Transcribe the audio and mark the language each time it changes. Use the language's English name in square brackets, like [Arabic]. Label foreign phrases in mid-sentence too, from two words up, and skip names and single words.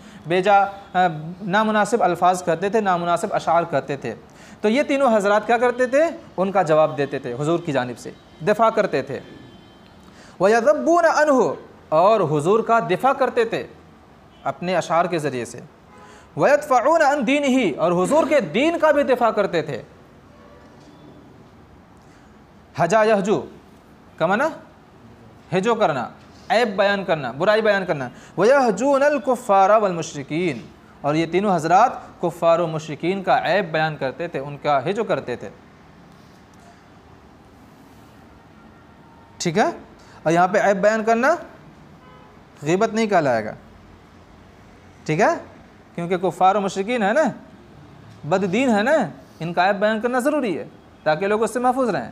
[Urdu] بیجا نامناسب الفاظ کہتے تھے، نامناسب اشعار کہتے تھے. تو یہ تینوں حضرات کیا کرتے تھے؟ ان کا جواب دیتے تھے، حضور کی جانب سے دفاع کرتے تھے. [Arabic] ويذبون عنه, [Urdu] اور حضور کا دفاع کرتے تھے اپنے اشعار کے ذریعے سے. [Arabic] ويدفعون عن دينه, [Urdu] اور حضور کے دین کا بھی دفاع کرتے تھے. [Arabic] هجا يهجو [Urdu] کا معنی ہجو کرنا، عیب بیان کرنا، برائی بیان کرنا. [Arabic] ويهجون الكفار والمشركين, [Urdu] اور یہ تینوں حضرات کفار و مشرکین کا عیب بیان کرتے تھے، ان کا ہجو کرتے تھے، ٹھیک ہے. اور یہاں پہ عیب بیان کرنا غیبت نہیں کہلائے گا، ٹھیک ہے، کیونکہ کفار و مشرکین ہے نا، بددین ہے نا، ان کا عیب بیان کرنا ضروری ہے تاکہ لوگ اس سے محفوظ رہیں.